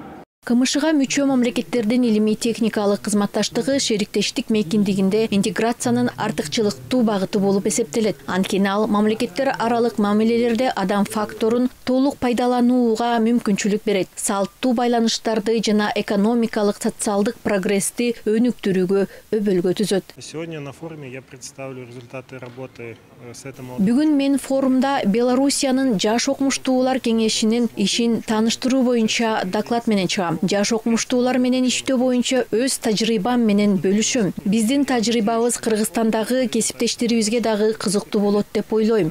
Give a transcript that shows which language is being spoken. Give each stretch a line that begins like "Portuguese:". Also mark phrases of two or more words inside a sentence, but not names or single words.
Kyrgyz: КМШга мүчө мамлекеттердин илимий техникалык кызматташтыгы шериктештик мейкиндигинде интеграциянын артыкчылыктуу багыты болуп эсептелет. Анткени ал мамлекеттер аралык мамилелерде адам факторун толук пайдаланууга мүмкүнчүлүк берет. Салттуу байланыштарды жана экономикалык, социалдык прогрессти өнүктүрүүгө өбөлгө түзөт.
Russian: Сегодня на форуме я представлю результаты работы с этим.
Kyrgyz: Бүгүн мен форумда Белоруссиянын жаш окумуштуулар кеңешинин ишин тааныштыруу боюнча доклад менен чыгам. Жаш окумуштуулар менен иштөө боюнча өз тажрыйбам менен бөлүшөм. Биздин тажрыйбабыз Кыргызстандагы кесиптештерибизге дагы кызыктуу болот деп ойлойм.